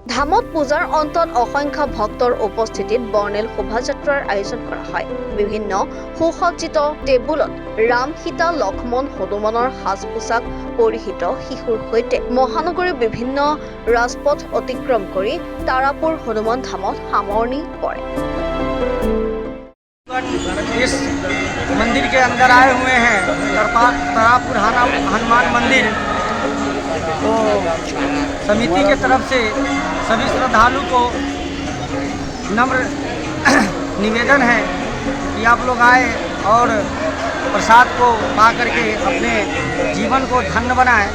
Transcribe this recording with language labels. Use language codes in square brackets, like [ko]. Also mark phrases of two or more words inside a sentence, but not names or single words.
[as] ধামত পূজাৰ অন্তত অসংখ্য ভক্তৰ উপস্থিতিত বৰ্ণিল শোভাযাত্ৰাৰ আয়োজন কৰা হয়। বিভিন্ন সুসজ্জিত টেবুলত ৰাম, সীতা, লক্ষ্মণ, হনুমানৰ সাজ পোছাক পৰিহিত শিশুৰ সৈতে মহানগৰীৰ বিভিন্ন ৰাজপথ অতিক্ৰম কৰি তাৰাপুৰ হনুমান ধামত সামৰণি পৰে। [hi] इस मंदिर के अंदर आए हुए हैं तारापुर हनुमान मंदिर, तो समिति के तरफ से सभी श्रद्धालु को नम्र निवेदन है कि आप लोग आए और प्रसाद को पा करके अपने जीवन को धन्य बनाएं।